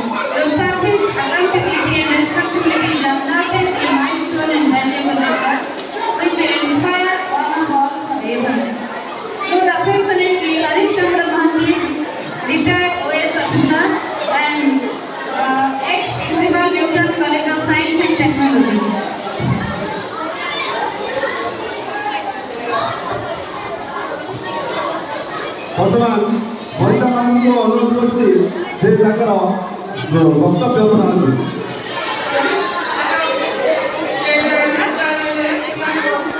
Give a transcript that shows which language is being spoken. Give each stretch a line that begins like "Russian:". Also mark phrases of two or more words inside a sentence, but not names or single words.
English: Your service, accountability and responsibility are noted a milestone and valuable effort which will inspire one of all forever. Your affectionately Harish Chandra Mahanti, retired OS officer and ex-principal Newton College of Science and Technology.
Odia: ବର୍ତ୍ତମାନ ମହିଳାମାନଙ୍କୁ ଅନୁରୋଧ କରୁଛି ସେ ତାଙ୍କର ବକ୍ତବ୍ୟ ପ୍ରଦାନ କରିବେ।